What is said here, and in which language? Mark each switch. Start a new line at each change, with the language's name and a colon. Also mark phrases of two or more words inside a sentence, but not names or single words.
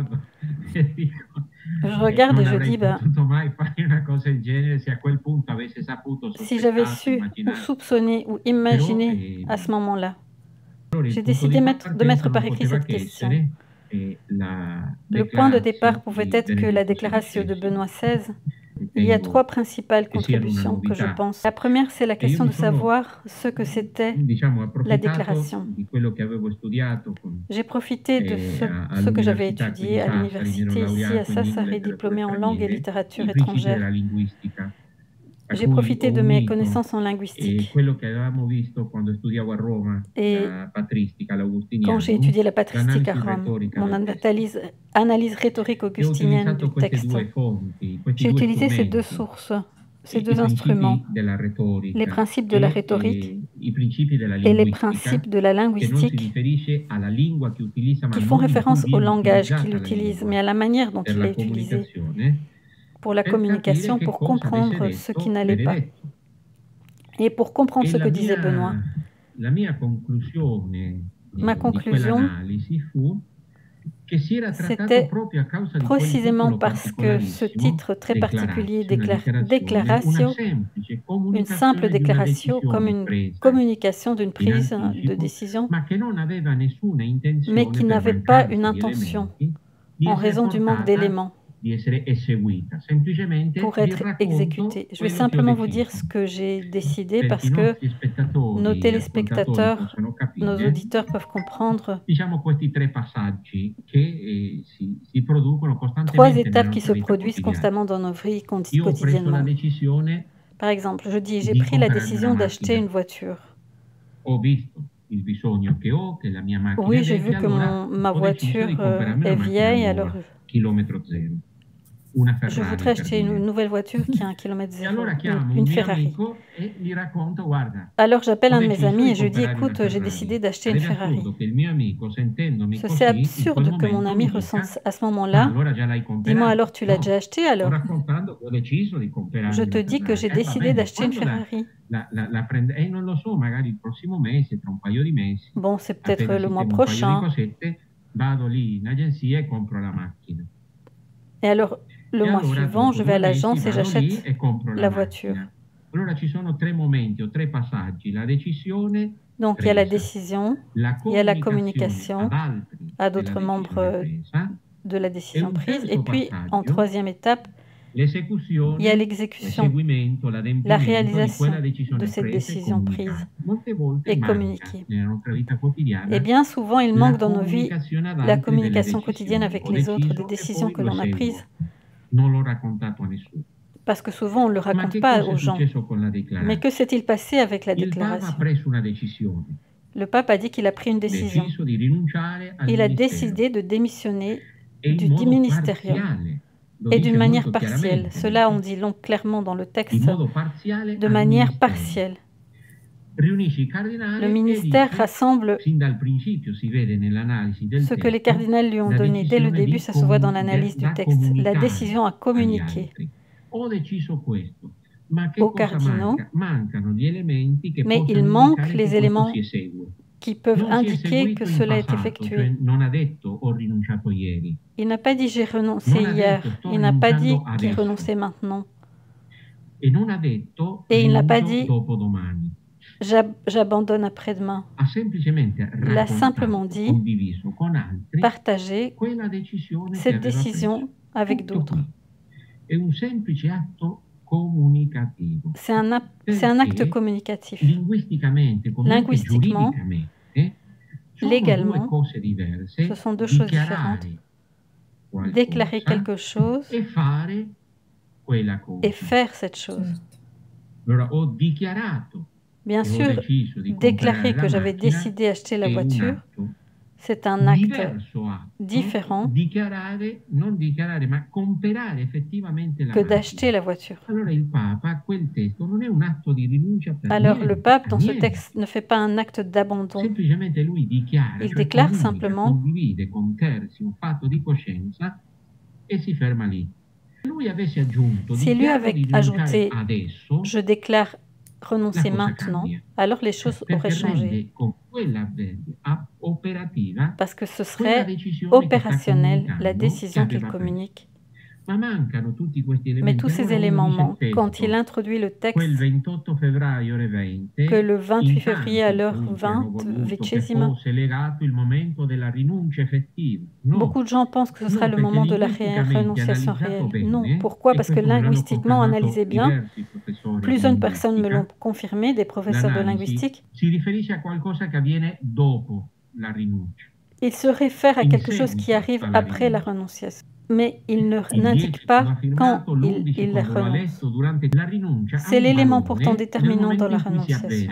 French: Je regarde et je dis, si j'avais su ou soupçonné ou imaginé à ce moment-là, j'ai décidé de mettre par écrit cette question. Le point de départ pouvait être que la déclaration de Benoît XVI
Italian: Il y
French: a trois
Italian: ritengo
French: principales
Italian: che siano una
French: contributions que je
Italian: novità.
French: pense. La première, c'est la
Italian: E io
French: question
Italian: mi
French: de
Italian: sono,
French: savoir ce que c'était
Italian: diciamo,
French: la
Italian: approfittato
French: déclaration.
Italian: di quello che avevo studiato
French: J'ai profité de ce que j'avais
Italian: all'università qui
French: étudié
Italian: di
French: à
Italian: Sassari, mi ero
French: l'université ici à
Italian: laureato in lingua e
French: Sassari,
Italian: letterature
French: diplômée en langue et
Italian: straniere,
French: littérature
Italian: i principi della
French: étrangère.
Italian: linguistica, a
French: J'ai
Italian: cui
French: profité
Italian: ho
French: de mes
Italian: unito
French: connaissances en linguistique.
Italian: quello che avevamo visto quando studiavo a Roma,
French: Et
Italian: la patristica,
French: quand j'ai
Italian: l'augustiniano,
French: étudié la patristique à
Italian: l'analisi
French: Rome,
Italian: retorica
French: mon
Italian: del testo.
French: analyse rhétorique
Italian: E ho
French: augustinienne du
Italian: utilizzato queste
French: texte,
Italian: due fonti, questi
French: j'ai
Italian: due
French: utilisé ces deux
Italian: strumenti,
French: sources, ces
Italian: i
French: deux instruments,
Italian: principi della
French: les
Italian: retorica
French: principes de la rhétorique
Italian: i principi della
French: et les
Italian: linguistica,
French: principes de la
Italian: che non si
French: linguistique,
Italian: riferisce alla lingua che utilizza, ma
French: qui
Italian: al
French: font
Italian: modo in cui
French: référence au
Italian: viene
French: langage qu'il
Italian: utilizzata la
French: utilise, mais
Italian: lingua
French: à la manière dont
Italian: per
French: il
Italian: la
French: est utilisé
Italian: comunicazione,
French: pour la
Italian: per capire
French: communication,
Italian: che
French: pour
Italian: cosa avesse
French: comprendre ce qui
Italian: detto
French: n'allait pas
Italian: Benedetto.
French: et pour comprendre
Italian: E
French: ce que disait Benoît.
Italian: la mia conclusione
French: Ma
Italian: di
French: conclusion,
Italian: quell'analisi fu che si era trattato
French: c'était
Italian: proprio a causa di quel
French: précisément
Italian: titolo
French: parce que ce
Italian: particolarissimo,
French: titre très particulier,
Italian: una déclaratio, semplice
French: une simple
Italian: comunicazione di una
French: déclaration comme
Italian: decisione
French: une
Italian: presa
French: communication d'une
Italian: in
French: prise de
Italian: anticipo,
French: décision,
Italian: ma che non aveva nessuna
French: mais
Italian: intenzione,
French: qui
Italian: per
French: n'avait pas
Italian: mancanza
French: une
Italian: di
French: intention
Italian: elementi, di
French: en
Italian: essere
French: raison du manque
Italian: portata,
French: d'éléments
Italian: di essere eseguita. Semplicemente
French: pour
Italian: vi
French: être
Italian: racconto
French: exécuté. Je vais
Italian: quello che ho
French: simplement vous dire
Italian: deciso,
French: ce que j'ai décidé
Italian: perché
French: parce
Italian: i
French: que
Italian: nostri
French: nos
Italian: spettatori e ascoltatori
French: téléspectateurs,
Italian: possano
French: nos
Italian: capire,
French: auditeurs peuvent comprendre
Italian: diciamo, questi tre passaggi che si producono
French: trois
Italian: costantemente nella
French: étapes qui
Italian: nostra
French: se
Italian: vita
French: produisent
Italian: quotidiana.
French: constamment dans nos vies
Italian: Io ho preso la
French: quotidiennement.
Italian: decisione
French: Par exemple, je dis, j'ai
Italian: di
French: pris la
Italian: comprarmi una
French: décision d'acheter
Italian: macchina,
French: une voiture.
Italian: ho visto il bisogno che ho, che la mia macchina
French: Oui,
Italian: è
French: j'ai vu
Italian: vecchia,
French: que
Italian: allora
French: ma
Italian: ho deciso di
French: voiture
Italian: comprarmi una
French: est
Italian: macchina
French: vieille, alors
Italian: nuova, chilometro zero, una
French: je
Italian: Ferrari
French: voudrais
Italian: per
French: acheter une
Italian: dire.
French: nouvelle voiture qui a un kilomètre
Italian: E
French: zéro,
Italian: allora chiamo un
French: une
Italian: mio
French: Ferrari.
Italian: amico e gli racconto: guarda,
French: Alors j'appelle
Italian: ho
French: un de mes
Italian: deciso
French: amis
Italian: di
French: et je lui dis,
Italian: comprare una
French: écoute, j'ai décidé
Italian: Ferrari.
French: d'acheter une
Italian: Ed è
French: Ferrari.
Italian: assurdo che il mio amico, sentendomi
French: C'est
Italian: così, in quel
French: absurde que mon
Italian: momento
French: ami
Italian: mi
French: ressente
Italian: dica:
French: à ce
Italian: ma
French: moment-là,
Italian: allora già l'hai
French: dis-moi
Italian: comprato?
French: alors tu l'as
Italian: No,
French: déjà acheté
Italian: sto
French: alors?
Italian: raccontando che ho deciso di comprarmi
French: Je te
Italian: una
French: dis que j'ai
Italian: Ferrari. Va
French: décidé
Italian: bene,
French: d'acheter une
Italian: quando
French: Ferrari.
Italian: la prende? Non lo so, magari il prossimo mese, tra un paio di mesi,
French: Bon, c'est peut-être
Italian: appena
French: le mois
Italian: sistemo un paio di
French: prochain.
Italian: cosette, vado lì in agenzia e compro la macchina.
French: Et alors, le
Italian: E
French: mois
Italian: allora
French: suivant,
Italian: dopo
French: je vais
Italian: 2
French: à
Italian: mesi
French: l'agence et
Italian: vado lì
French: j'achète
Italian: e compro la
French: la voiture.
Italian: macchina. Allora ci sono 3 momenti o 3 passaggi: la decisione
French: Donc, il y a la
Italian: presa,
French: décision,
Italian: la
French: il y a la
Italian: comunicazione
French: communication
Italian: ad altri
French: à
Italian: della
French: d'autres membres
Italian: decisione presa,
French: de la
Italian: e
French: décision
Italian: un
French: prise. Et
Italian: terzo
French: puis, en
Italian: passaggio,
French: troisième étape, il y a
Italian: l'esecuzione,
French: l'exécution,
Italian: l'eseguimento,
French: la
Italian: l'adempimento di
French: réalisation
Italian: quella
French: de
Italian: decisione
French: cette
Italian: presa e
French: décision prise
Italian: comunicata. Molte volte
French: et
Italian: manca
French: communiquée.
Italian: nella nostra vita
French: Et
Italian: quotidiana
French: bien souvent, il
Italian: la
French: manque dans nos vies
Italian: comunicazione ad
French: la
Italian: altri delle
French: communication quotidienne
Italian: decisioni.
French: avec
Italian: Ho
French: les autres, des
Italian: deciso e
French: décisions
Italian: poi
French: que
Italian: lo
French: l'on a prises.
Italian: eseguo. Non l'ho raccontato a nessuno.
French: Parce que souvent, on ne le
Italian: Ma
French: raconte
Italian: che
French: pas
Italian: cosa è
French: aux gens.
Italian: successo con la
French: Mais
Italian: declaratio?
French: que s'est-il passé avec la
Italian: Il Papa ha
French: déclaration?
Italian: preso una decisione,
French: Le pape a dit qu'il a pris une décision.
Italian: deciso di rinunciare al
French: Il a
Italian: ministero
French: décidé de démissionner
Italian: e in
French: du
Italian: modo
French: ministérium
Italian: parziale, lo
French: et d'une
Italian: dice
French: manière
Italian: molto
French: partielle.
Italian: chiaramente
French: Cela, on
Italian: nel
French: dit clairement dans le
Italian: in
French: texte,
Italian: modo parziale
French: de
Italian: al
French: manière
Italian: ministero.
French: partielle.
Italian: Riunisce i
French: Le
Italian: cardinali e
French: ministère
Italian: dice,
French: rassemble
Italian: sin dal principio si vede nell'analisi del
French: ce que les
Italian: testo,
French: cardinals lui ont
Italian: la
French: donné dès le
Italian: decisione
French: début,
Italian: di
French: ça se voit dans l'analyse du
Italian: da
French: texte, la
Italian: comunicare
French: décision à
Italian: agli
French: communiquer
Italian: altri. Ho deciso questo, ma che
French: aux
Italian: cosa
French: cardinaux,
Italian: manca? Mancano gli elementi che
French: mais il
Italian: possano
French: manque
Italian: indicare che
French: les
Italian: questo
French: éléments
Italian: si esegue.
French: qui peuvent
Italian: Non si è
French: indiquer que
Italian: eseguito in
French: cela est
Italian: passato,
French: effectué.
Italian: cioè non ha detto ho rinunciato ieri,
French: Il n'a pas dit j'ai renoncé
Italian: non ha
French: hier,
Italian: detto sto
French: il n'a pas dit
Italian: rinunciando
French: qu'il
Italian: adesso
French: renonçait maintenant,
Italian: e non ha detto
French: et il n'a pas
Italian: rinuncio
French: dit
Italian: dopodomani.
French: j'abandonne après-demain.
Italian: Ha semplicemente
French: Il a simplement
Italian: raccontato,
French: dit
Italian: condiviso con altri
French: partager
Italian: quella decisione che
French: cette
Italian: aveva
French: décision
Italian: preso.
French: avec
Italian: Tutto
French: d'autres.
Italian: qui. È un semplice atto comunicativo.
French: C'est un acte
Italian: Perché
French: communicatif.
Italian: linguisticamente, come anche
French: Linguistiquement,
Italian: giuridicamente, sono
French: légalement,
Italian: due cose diverse:
French: ce sont deux choses
Italian: dichiarare
French: différentes. Déclarer
Italian: qualcosa
French: quelque chose
Italian: e fare quella cosa.
French: et faire cette chose.
Italian: Certo. Allora, ho dichiarato
French: Bien
Italian: che ho
French: sûr,
Italian: deciso di
French: déclarer
Italian: comprare
French: la que j'avais
Italian: macchina
French: décidé d'acheter la
Italian: è un
French: voiture,
Italian: atto.
French: c'est un acte
Italian: Diverso atto,
French: différent
Italian: dichiarare, non dichiarare, ma comprare effettivamente la
French: que
Italian: macchina.
French: d'acheter la voiture.
Italian: Allora il Papa, quel testo non è un atto di rinuncia per
French: Alors
Italian: niente,
French: le pape,
Italian: a
French: dans ce
Italian: niente.
French: texte, ne fait pas un acte d'abandon.
Italian: Semplicemente lui dichiara,
French: Il
Italian: cioè
French: déclare
Italian: comunica,
French: simplement
Italian: condivide con terzi un fatto di coscienza e si ferma lì. Se lui avesse aggiunto,
French: Si lui
Italian: dichiaro
French: avait
Italian: di rinunciare
French: ajouté
Italian: adesso,
French: je déclare renoncer
Italian: la cosa
French: maintenant,
Italian: cambia,
French: alors les choses auraient
Italian: perché
French: changé.
Italian: rende con quell'avverbio operativa
French: Parce que ce
Italian: quella
French: serait
Italian: decisione che sta
French: opérationnel la
Italian: comunicando, che
French: décision qu'il
Italian: aveva preso.
French: communique
Italian: Ma mancano tutti questi
French: Mais tous
Italian: elementi.
French: ces
Italian: Allora uno
French: éléments
Italian: dice il
French: manquent. Quand il
Italian: testo,
French: introduit le
Italian: quel
French: texte
Italian: 28 febbraio ore
French: que
Italian: 20,
French: le 28
Italian: in
French: février à
Italian: tanti
French: l'heure
Italian: appunto hanno
French: 20
Italian: voluto che vicesima, fosse legato il momento della rinuncia effettiva. No,
French: beaucoup de gens pensent que ce sera
Italian: no,
French: le
Italian: perché
French: moment de la
Italian: linguisticamente
French: renonciation
Italian: analizzato
French: réelle. Non.
Italian: bene,
French: Pourquoi?
Italian: e
French: Parce que
Italian: questo me l'hanno
French: linguistiquement
Italian: confermato
French: analysé bien,
Italian: diversi professori di
French: plusieurs personnes me l'ont
Italian: linguistica,
French: confirmé, des professeurs de
Italian: l'analisi
French: linguistique,
Italian: si riferisce a qualcosa che avviene dopo la rinuncia,
French: il se réfère à
Italian: in
French: quelque chose qui
Italian: seguito
French: arrive
Italian: alla
French: après la
Italian: rinuncia.
French: renonciation. Mais il
Italian: Il
French: n'indique
Italian: 10 quando
French: pas
Italian: ha
French: quand
Italian: firmato, l'11
French: il
Italian: quando l'ha
French: renonce.
Italian: letto, durante la rinuncia ha
French: C'est
Italian: un
French: l'élément pourtant
Italian: valore nel
French: déterminant dans
Italian: momento
French: la
Italian: in cui si
French: renonciation.